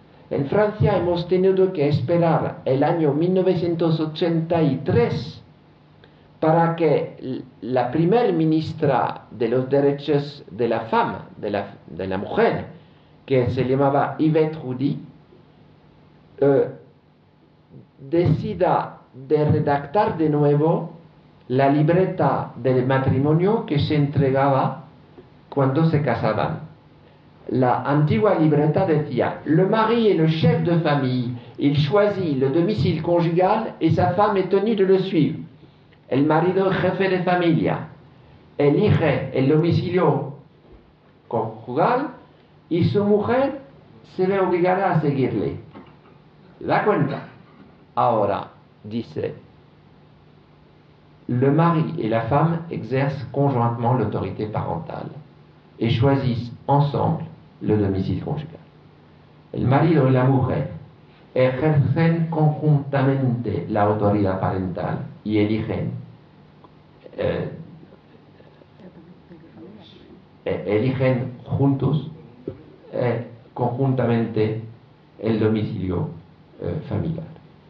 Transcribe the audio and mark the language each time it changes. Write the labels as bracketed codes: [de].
[es] En Francia hemos tenido que esperar el año 1983 para que la primer ministra de los derechos de la femme, de la mujer, que se llamaba Yvette Roudy, decida de redactar de nuevo la libreta del matrimonio que se entregaba cuando se casaban. la antigua libreta decía: [fr] le mari est le chef de famille, il choisit le domicile conjugal et sa femme est tenue de le suivre. [es] El marido es jefe de familia, elige el domicilio conjugal y su mujer se ve obligada a seguirle. ¿Se da cuenta? Ahora dice: [fr] le mari et la femme exercent conjointement l'autorité parentale et choisissent ensemble le domicile conjugal. [es] El marido y la mujer ejercen conjuntamente la autoridad parental y eligen juntos, conjuntamente, el domicilio familiar.